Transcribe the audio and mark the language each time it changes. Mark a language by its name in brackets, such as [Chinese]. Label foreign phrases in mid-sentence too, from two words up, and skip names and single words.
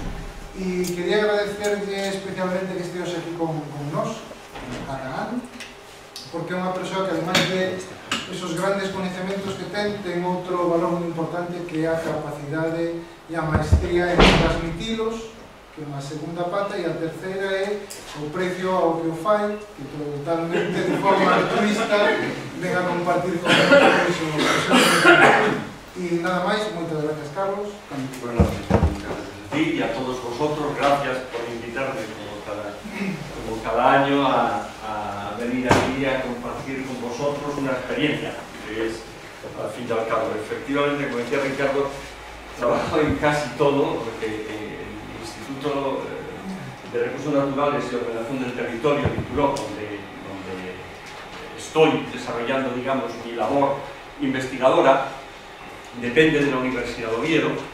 [Galician] E quería agradecerlle especialmente que esteos aquí con nós, cada ano, porque é unha persoa que, ademais de esos grandes coñecementos que ten outro valor moi importante que é a capacidade e a maestría en transmitilos, que é unha segunda pata, e a terceira é o precio ao que o fai, que totalmente de forma altruista ven a compartir con nosotros o seu conocimiento. E nada máis, moitas gracias, Carlos. [Spanish] Bueno, y a todos vosotros, gracias por invitarme como cada año a venir aquí a compartir con vosotros una experiencia que es, al fin y al cabo, efectivamente, como decía Ricardo, trabajo en casi todo, porque el Instituto de Recursos Naturales y Ordenación del Territorio de Turó, donde estoy desarrollando, digamos, mi labor investigadora, depende de la Universidad de Oviedo,